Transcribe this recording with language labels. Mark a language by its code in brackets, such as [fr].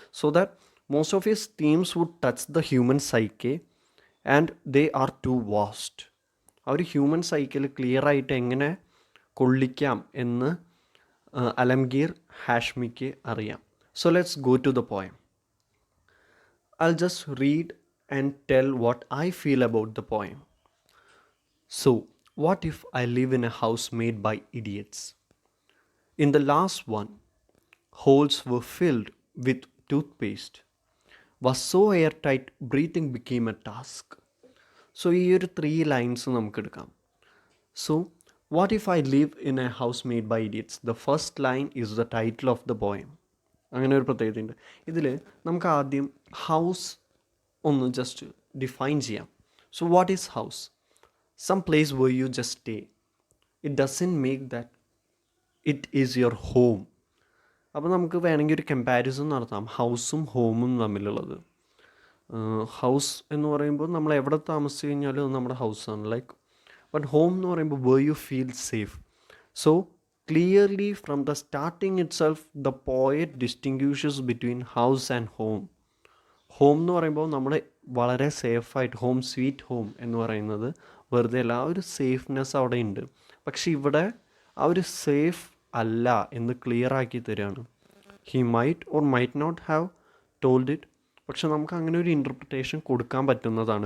[en] So that most of his themes would touch the human psyche and they are too vast. [ml] ആ ഒരു human cycle clear ആയിട്ട് എങ്ങനെ കൊള്ളിക്കാം എന്ന് അലംഗീർ ഹാഷ്മിക്ക് അറിയാം. [en] So let's go to the poem. I'll just read and tell what I feel about the poem. So, what if I live in a house made by idiots? In the last one, holes were filled with toothpaste. Was so airtight, breathing became a task. [ml] So, ഈ ഒരു 3 lines നമുക്ക് എടുക്കാം. [en] So, what if I live in a house made by idiots? The first line is the title of the poem. [ml] അങ്ങനെ ഒരു പ്രത്യേകതയുണ്ട് ഇതിൽ. നമുക്ക് ആദ്യം ഹൗസ് ഒന്ന് ജസ്റ്റ് ഡിഫൈൻ ചെയ്യാം. [en] So what is house? Some place where you just stay. It doesn't make that it is your home. [ml] അപ്പോൾ നമുക്ക് വേണമെങ്കിൽ ഒരു കമ്പാരിസൺ നടത്താം ഹൗസും ഹോമും തമ്മിലുള്ളത്. ഹൗസ് എന്ന് പറയുമ്പോൾ നമ്മൾ എവിടെ താമസിച്ച് കഴിഞ്ഞാലും അത് നമ്മുടെ ഹൗസാണ്. [en] like but home [ml] എന്ന് പറയുമ്പോൾ [en] Where you feel safe. So clearly from the starting itself the poet distinguishes between house and home. [ml] Home എന്ന് പറയുമ്പോൾ നമ്മൾ വളരെ സേഫായിട്ട് [en] home sweet home [ml] എന്ന് പറയുന്നത് വെറുതെ അല്ല, ആ ഒരു സേഫ്നെസ് അവിടെ ഉണ്ട്. പക്ഷെ ഇവിടെ ആ ഒരു സേഫ് അല്ല എന്ന് ക്ലിയർ ആക്കി തരികയാണ്. [en] he might or might not have told it, [ml] പക്ഷെ നമുക്ക് അങ്ങനെ ഒരു ഇൻ്റർപ്രിട്ടേഷൻ കൊടുക്കാൻ പറ്റുന്നതാണ്.